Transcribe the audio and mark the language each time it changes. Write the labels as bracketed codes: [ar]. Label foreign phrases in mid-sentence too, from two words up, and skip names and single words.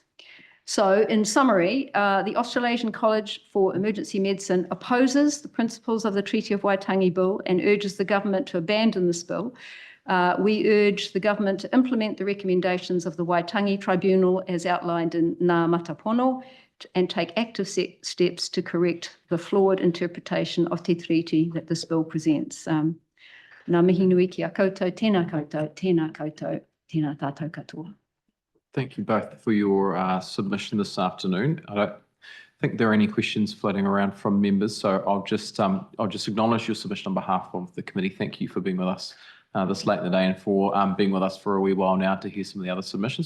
[en] So in summary, the Australasian College for Emergency Medicine opposes the principles of the Treaty of Waitangi Bill and urges the government to abandon this bill. We urge the government to implement the recommendations of the Waitangi Tribunal as outlined in Ngā Matapono and take active steps to correct the flawed interpretation of Te Treaty that this bill presents. [mi] Ngā mihi nui ki a koutou, tēnā koutou, tēnā koutou, tēnā tātou katoa. [en] Thank you both for your submission this afternoon. I don't think there are any questions floating around from members, so I'll just acknowledge your submission on behalf of the committee. Thank you for being with us this late in the day and for being with us for a wee while now to hear some of the other submissions.